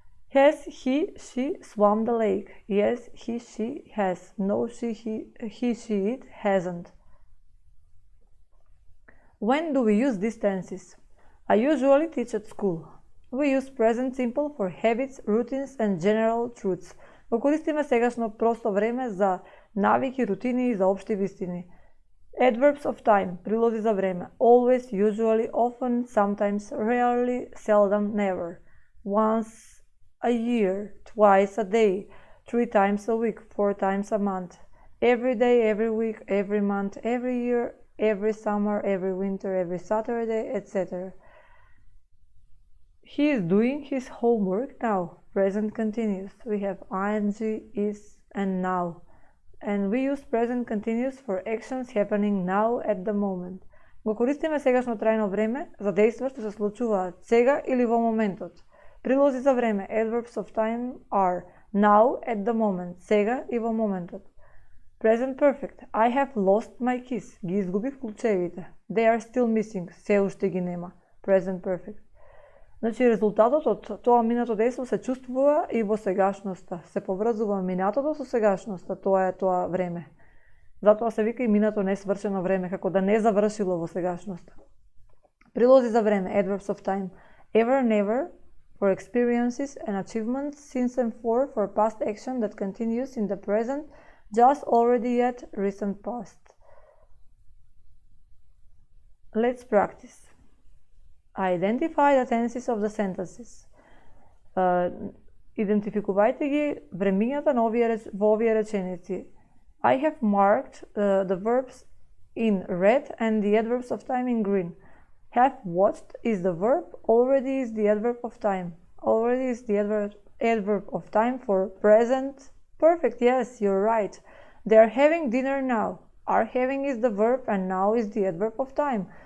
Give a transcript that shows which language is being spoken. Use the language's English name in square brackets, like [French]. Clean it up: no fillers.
[English] Has he, she swam the lake? Yes, he, she has. No, she, it hasn't. When do we use these tenses? I usually teach at school. We use present simple for habits, routines and general truths. [Macedonian] Го користиме сегашно просто време за навики, рутини и за општи вистини. [English] Adverbs of time, прилози за време. Always, usually, often, sometimes, rarely, seldom, never. Once a year, twice a day, 3 times a week, 4 times a month. Every day, every week, every month, every year, every summer, every winter, every Saturday, etc. He is doing his homework now. Present continuous. We have ing, is, and now. And we use present continuous for actions happening now at the moment. [Macedonian] Го користиме сегашно трајно време за дејства што се случуваат сега или во моментот. Прилози за време. [English] Adverbs of time are now, at the moment, сега и во моментот. Present perfect. I have lost my keys. Ги изгубив клучевите. They are still missing. Се уште ги нема. Present perfect. [Macedonian] Значи резултатот од тоа минато дејство се чувствува и во сегашноста. Се поврзува минатото со сегашноста. Тоа е тоа време. Затоа се вика и минато несвршено време, како да не завршило во сегашноста. Прилози за време. Adverbs of time. [English] Ever, never, for experiences and achievements, since and for past action that continues in the present, just, already, yet, recent past. Let's practice. Identify the tenses of the sentences. [Macedonian] Идентификувајте ги времињата во овие реченици. [English] I have marked the verbs in red and the adverbs of time in green. Have watched is the verb, already is the adverb of time. Already is the adverb of time for present perfect. Yes, you're right. They are having dinner now. Are having is the verb and now is the adverb of time.